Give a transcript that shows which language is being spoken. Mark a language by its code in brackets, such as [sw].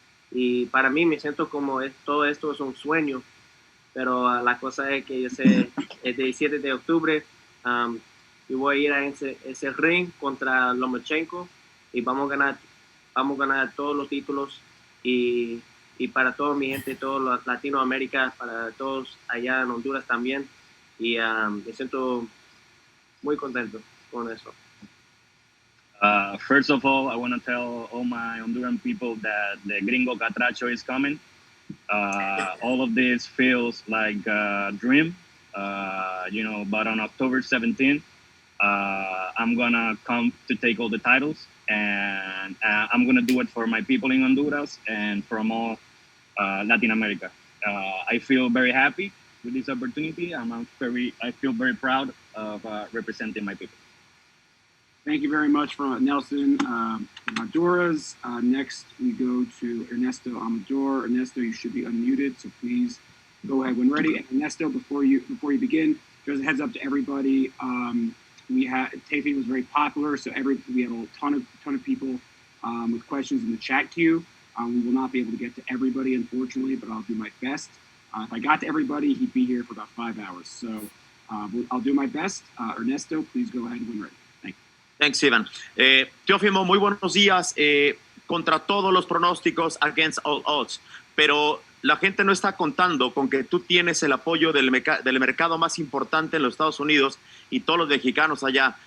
[es] Y para mí me siento como todo esto es un sueño. Pero la cosa es que yo sé, el 17 de octubre, yo voy a ir a ese ring contra Lomachenko y vamos a ganar todos los títulos, y para toda mi gente, toda Latinoamérica, para todos allá en Honduras también, y me siento muy contento con eso. [en] First of all, I want to tell all my Honduran people that the Gringo Catracho is coming. All of this feels like a dream, but on October 17th, I'm going to come to take all the titles, and I'm going to do it for my people in Honduras and from all Latin America. I feel very happy with this opportunity. I feel very proud of representing my people. Thank you very much for Nelson Honduras. Next, we go to Ernesto Amador. Ernesto, you should be unmuted, so please go ahead when ready. And Ernesto, before you begin, just a heads up to everybody. Teofimo was very popular, so we had a ton of people with questions in the chat queue. We will not be able to get to everybody, unfortunately, but I'll do my best. If I got to everybody, he'd be here for about 5 hours. So I'll do my best. Ernesto, please go ahead when ready. Thanks, Ivan. [es] Teofimo, muy buenos días. contra todos los pronósticos, [en] against all odds. [es] Pero la gente no está contando con que tú tienes el apoyo del mercado más importante en los Estados Unidos y todos los mexicanos allá.